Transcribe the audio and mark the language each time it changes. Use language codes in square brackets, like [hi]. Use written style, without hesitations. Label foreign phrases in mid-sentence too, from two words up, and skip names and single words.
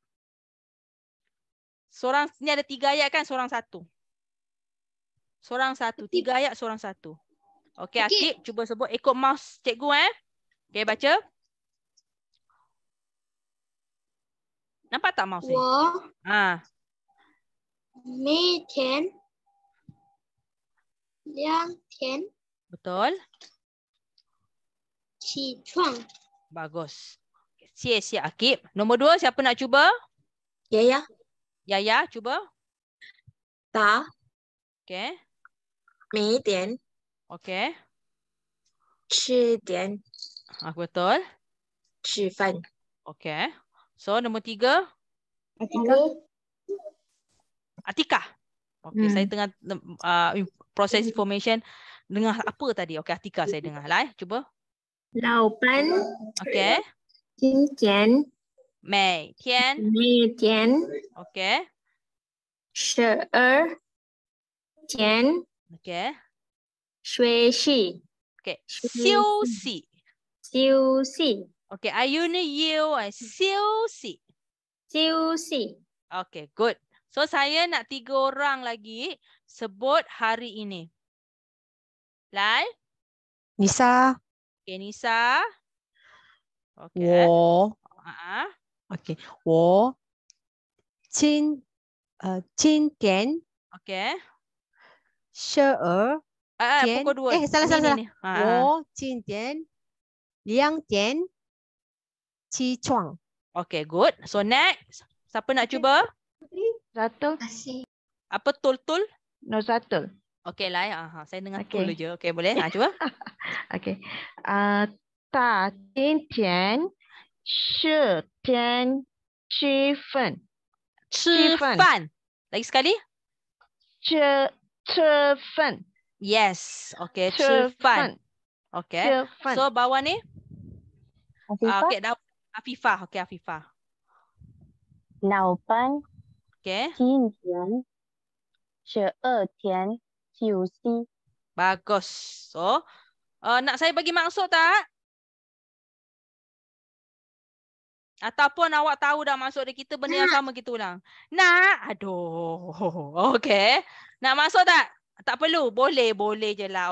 [ms] Seorang, ni ada 3 ayat kan? Seorang 1. Seorang 1. 3 ayat, seorang 1. Okey, Akib cuba sebut. Ikut mouse cikgu. Okey, baca. Nampak tak mouse ni? [zh] 我每天2点 [ms] Betul. [zh] 起床。 [ms] Bagus. Sia Akib. Nombor 2, siapa nak cuba? Yaya. Yaya, cuba. [zh] 打 [ms] Okey. [zh] 每点 [ms] Okey. [zh] 吃点 [ms] Betul. [zh] 吃饭 [ms] Okey. So, nombor 3. Atikah. Okey, saya tengah proses information. Dengar apa tadi? Okey, Atikah saya dengar. Lai, cuba. [zh] 老板 [ms] Okey. [zh] 今天每天每天 [ms] Okey. [zh] 12点 [ms] Okey. [zh] 学习 [ms] Okey. 休息. [zh] 休息 [ms] Okey, ayunya you 休息. [zh] 休息 [ms] Okey, good. So saya nak 3 orang lagi sebut hari ini. Lai? Nisa, Okey, Nisa. Okey. [zh] 我 [ms] Okey. [zh] 我今天 [ms] Okey. [zh] 12 点 [ms] pukul 2. salah. Ni. [zh] 我今天2点起床。 [ms] Okey, good. So next, siapa nak cuba? Satu, Kasih. Apa tul-tul? no satu. Okey lah. Saya dengar Okey. full je. Okey, boleh? Cuba. [zh] OK，大今天是天气份，吃饭。饭. [ms] Lagi sekali. [zh] 吃饭， [ms] Yes. Okey, [zh] 吃吃饭. 饭， [ms] Okey. [zh] 吃饭。 [ms] So bawah ni. Afifah. Okey, dah. Afifah. Okey, Afifah. [zh] 老班 [ms] Okey. [zh] 今天12天休息。 [ms] Bagus. So, nak saya bagi maksud tak? Ataupun awak tahu dah maksud dia, kita benda yang sama kita ulang. Nak? Aduh. Okey. Nak maksud tak? Tak perlu. Boleh. Boleh je lah.